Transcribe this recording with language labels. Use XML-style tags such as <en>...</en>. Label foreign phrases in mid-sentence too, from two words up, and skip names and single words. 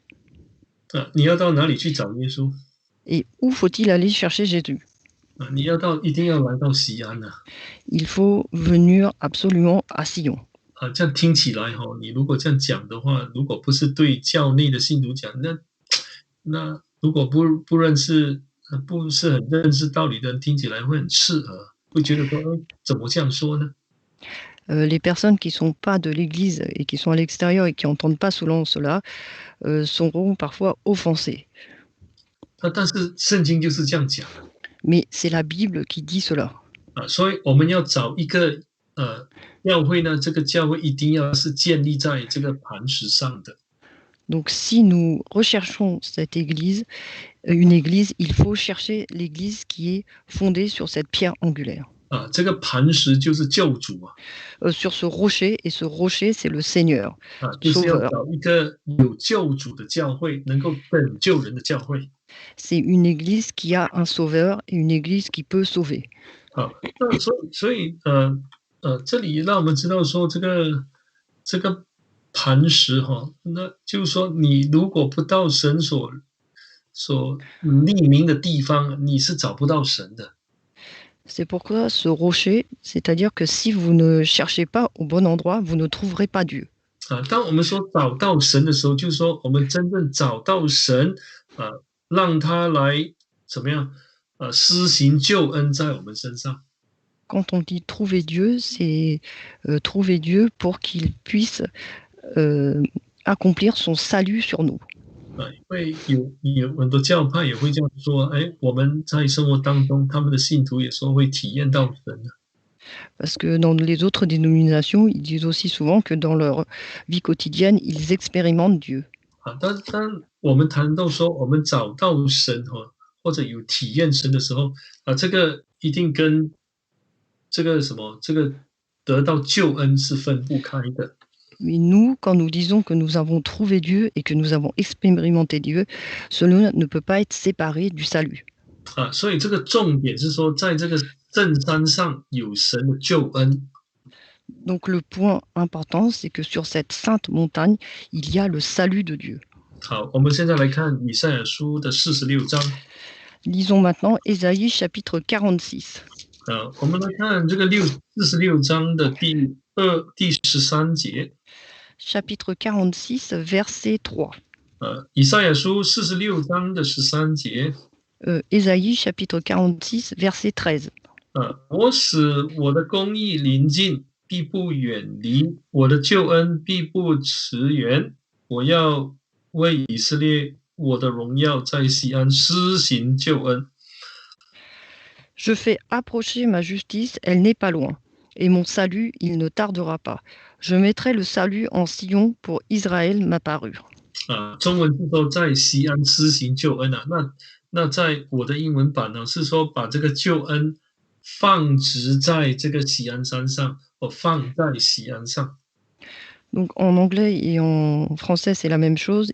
<zh>你要到哪里去找耶稣？</zh> <fr>Et où faut-il aller chercher Jésus?</fr> <zh>你一定要来到西安呐。</zh> <fr>Il faut venir absolument à Sion.</fr> <zh>这样听起来你如果这样讲的话，如果不是对教内的信徒讲，那如果不认识，不是很认识道理的人，听起来会很刺耳，会觉得说，怎么这样说呢？</zh> <fr>Les personnes qui ne sont pas de l'Église et qui sont à l'extérieur et qui n'entendent pas selon cela seront parfois offensées.</fr> <zh>但是圣经就是这样讲的。</zh> <fr>Mais c'est la Bible qui dit cela.</fr> <zh>所以我们要找一个教会呢，这个教会一定要是建立在这个磐石上的。</zh> <fr>Donc si nous recherchons cette église, une église, il faut chercher l'église qui est fondée sur cette pierre angulaire.</fr> <zh>这个磐石就是救主啊。</zh> <fr>Sur ce rocher, et ce rocher, c'est le Seigneur,</fr> <zh>就是要</zh> <fr>Sauveur.</fr> <zh>找一个有救主的教会，能够拯救人的教会。</zh> <fr>C'est une église qui a un sauveur et une église qui peut sauver.</fr> <zh>那所以这里让我们知道说这个磐石那就是说你如果不到神所立名的地方，你是找不到神的。</zh> <fr>C'est pourquoi ce rocher, c'est-à-dire que si vous ne cherchez pas au bon endroit, vous ne trouverez pas Dieu.</fr> <zh>当我们说找到神的时候，就是说我们真正找到神，让他来怎么样，施行救恩在我们身上。</zh> <fr>Quand on dit trouver Dieu, c'est trouver Dieu pour qu'il puisse accomplir son salut sur nous.</fr> <zh>因为有很多教派也会这样说，我们在生活当中，他们的信徒也说会体验到神。</zh> <fr>Parce que dans les autres dénominations, ils disent aussi souvent que dans leur vie quotidienne, ils expérimentent Dieu.</fr> <zh>当我们谈到说我们找到神或者有体验神的时候，这个一定跟这个得到救恩是分不开的。</zh> <fr>Mais nous, quand nous disons que nous avons trouvé Dieu et que nous avons expérimenté Dieu, cela ne peut pas être séparé du salut.</fr> <zh>所以这个重点是说，在这个圣山上有神的救恩。</zh> <fr>Donc le point important, c'est que sur cette sainte montagne, il y a le salut de Dieu.</fr> <zh>好，我们现在来看以赛亚书的46章。</zh> <fr>Lisons maintenant Ésaïe chapitre 46.</fr> <zh>我们来看这个46章的第13节。</zh> <fr>Chapitre 46, verset 3.</fr> <zh>以赛亚书46章的13节。</zh> <fr>Ésaïe chapitre 46, verset 13.</fr> <zh>我使我的公义临近，必不远离；我的救恩必不迟延。我要为以色列我的荣耀在西安施行救恩。</zh> <fr>Je fais approcher ma justice, elle n'est pas loin, et mon salut, il ne tardera pas. Je mettrai le salut en Sion pour Israël ma parure.</fr> <zh>中文是说在西安施行救恩那在我的英文版呢，是说把这个救恩放置在这个锡安山上，放在锡安上。</zh> <fr>Donc en anglais et en français, c'est la même chose.</fr>